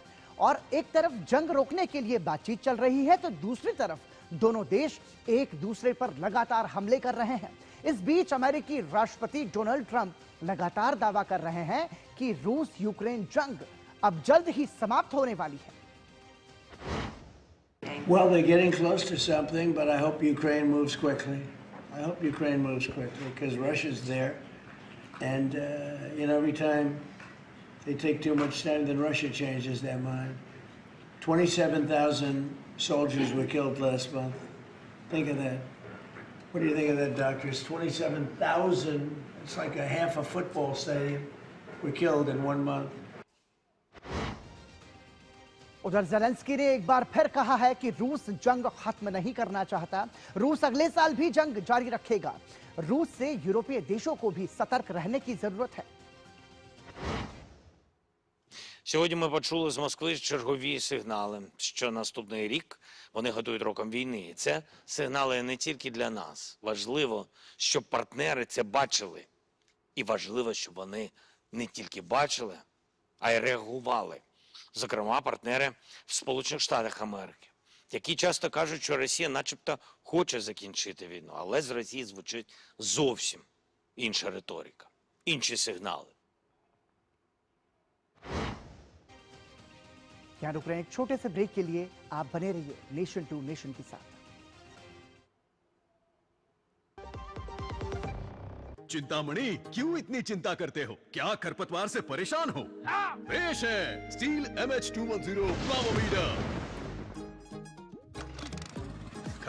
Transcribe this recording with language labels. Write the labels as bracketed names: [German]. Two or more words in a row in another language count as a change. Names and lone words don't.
[Hindi] और एक तरफ जंग रोकने के लिए बातचीत चल रही है, तो दूसरी तरफ दोनों देश एक दूसरे पर लगातार हमले कर रहे हैं। इस बीच अमेरिकी राष्ट्रपति डोनाल्ड ट्रंप लगातार दावा कर रहे हैं कि रूस यूक्रेन जंग अब जल्द ही समाप्त होने वाली है। [English] Well, they're getting close to something, but I hope Ukraine moves quickly. I hope Ukraine moves quickly because Russia's there. And, every time they take too much time, then Russia changes their mind. 27,000 soldiers were killed last month. Think of that. What do you think of that, doctors? 27,000, it's like a half a football stadium, were killed in 1 month. [Hindi] उधर ज़ेलेंस्की ने एक बार फिर कहा है कि रूस जंग खत्म नहीं करना चाहता। रूस अगले साल भी जंग जारी रखेगा। रूस से यूरोपीय देशों को भी सतर्क रहने की जरूरत है। [Ukrainian] Сьогодні ми почули з Москви чергові сигнали, що наступний рік вони готують роком війни. І це сигнали не тільки для нас. Важливо, щоб партнери це бачили. І важливо, щоб вони не тільки бачили, а й реагували. Зокрема, партнери в Сполучених Штатах Америки, які часто кажуть, що Росія начебто хоче закінчити війну, але з Росії звучить зовсім інша риторика, інші сигнали. [Hindi] यहाँ रुक रहे हैं एक छोटे से ब्रेक के लिए। आप बने रहिए नेशन टू नेशन के साथ। चिंतामणि, क्यों इतनी चिंता करते हो? क्या खरपतवार से परेशान हो? पेश है स्टील MH210 फ्लावोमीटर।